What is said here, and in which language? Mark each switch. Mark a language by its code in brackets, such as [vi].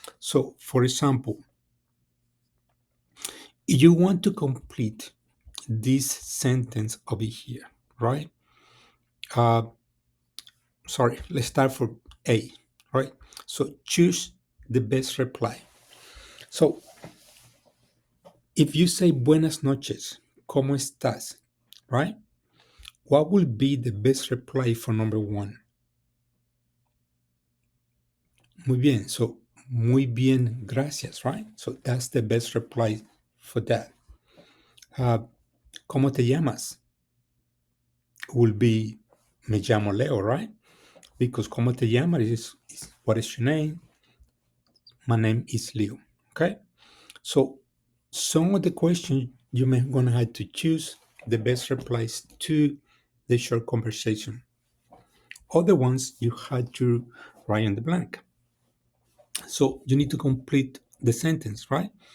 [en] So for example, you want to complete this sentence over here, right? Uh, Sorry, let's start for A, right? So choose the best reply. So if you say [es] buenas noches, ¿cómo estás? [en] Right? What will be the best reply for number one? [es] Muy bien. So muy bien, gracias, right? [en] So that's the best reply for that. [es] ¿Cómo te llamas? [en] Will be [es] me llamo Leo, right? [en] Because [es] ¿cómo te llamas [en] is what is your name? My name is Leo. Okay. So some of the questions you may gonna have to choose the best replies to the short conversation. Other ones you had to write in the blank. So you need to complete the sentence, right?